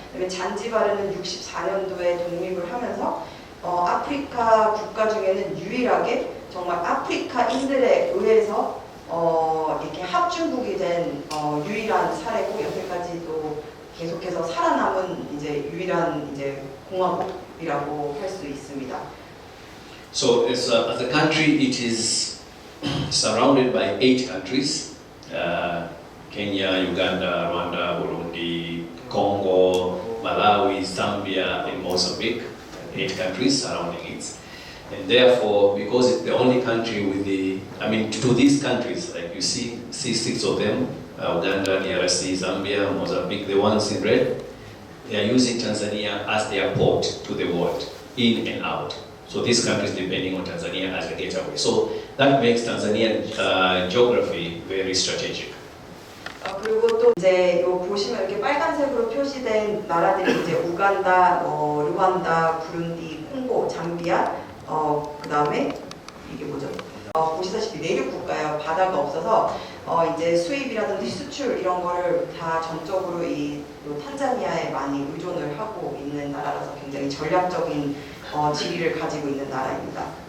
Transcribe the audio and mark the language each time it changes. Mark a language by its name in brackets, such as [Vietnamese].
[Korean] 그다음에 잔지바르는 64년도에 독립을 하면서 아프리카 국가 중에는 유일하게 정말 아프리카인들에 의해서 이렇게 합중국이 된 유일한 사례고 여태까지도 계속해서 살아남은 이제 유일한 이제 공화국이라고 할 수 있습니다. [English] So as a country, it is surrounded by 8 countries: Kenya, Uganda, Rwanda, Burundi, Congo, Malawi, Zambia, and Mozambique. 8 countries surrounding it. And therefore, because it's the only country with to these countries, like you see 6 of them, Uganda, DRC, Zambia, Mozambique, the ones in red, they are using Tanzania as their port to the world, in and out. So these countries depending on Tanzania as a gateway. So that makes Tanzanian geography very strategic. [Korean] 그리고 또 이제 요 보시면 이렇게 빨간색으로 표시된 나라들이 이제 우간다, 르완다, 부룬디, 콩고, 잠비아, 그다음에 이게 뭐죠? 보시다시피 내륙 국가예요. 바다가 없어서 이제 수입이라든지 수출 이런 거를 다 전적으로 이 탄자니아에 많이 의존을 하고 있는 나라라서 굉장히 전략적인 지위를 가지고 있는 나라입니다.